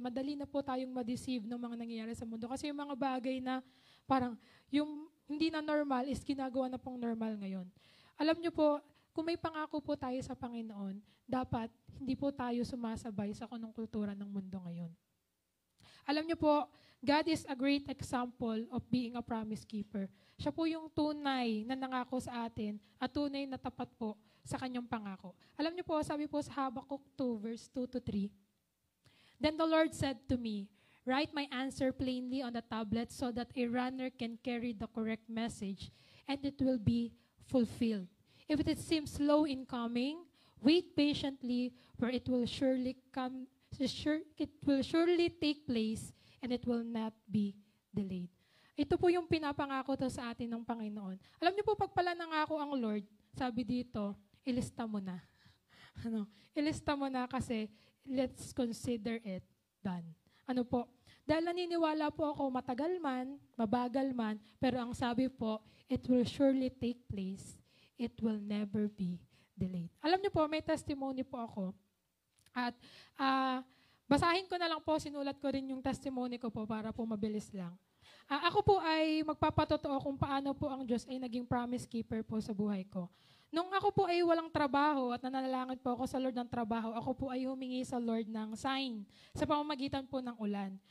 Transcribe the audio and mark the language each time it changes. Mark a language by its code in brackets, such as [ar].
[tl] Madali na po tayong ma-deceive ng mga nangyayari sa mundo. Kasi yung mga bagay na parang yung hindi na normal is ginagawa na pong normal ngayon. Alam niyo po, kung may pangako po tayo sa Panginoon, dapat hindi po tayo sumasabay sa kultura ng mundo ngayon. Alam niyo po, [en] God is a great example of being a promise keeper. [tl] Siya po yung tunay na nangako sa atin at tunay na tapat po sa kanyang pangako. Alam niyo po, sabi po sa [en] Habakkuk 2, verse 2-3, Then the Lord said to me, Write my answer plainly on the tablet so that a runner can carry the correct message and it will be fulfilled. If it seems slow in coming, wait patiently, for it will surely come. It will surely take place and it will not be delayed. [tl] Ito po yung pinapangako to sa atin ng Panginoon. Alam niyo po, pag pala nangako ang Lord, sabi dito, ilista mo na. Ilista mo na kasi [en] let's consider it done. [tl] Dahil naniniwala po ako, matagal man, mabagal man, pero ang sabi po, [en] it will surely take place. It will never be delayed. [tl] Alam niyo po, may testimony po ako. At basahin ko na lang po, sinulat ko rin yung testimony ko po para po mabilis lang. Ako po ay magpapatotoo kung paano po ang Diyos ay naging [en] promise keeper [tl] po sa buhay ko. Nung ako po ay walang trabaho at nananalangin po ako sa Lord ng trabaho, ako po ay humingi sa Lord ng sign sa pamamagitan po ng ulan.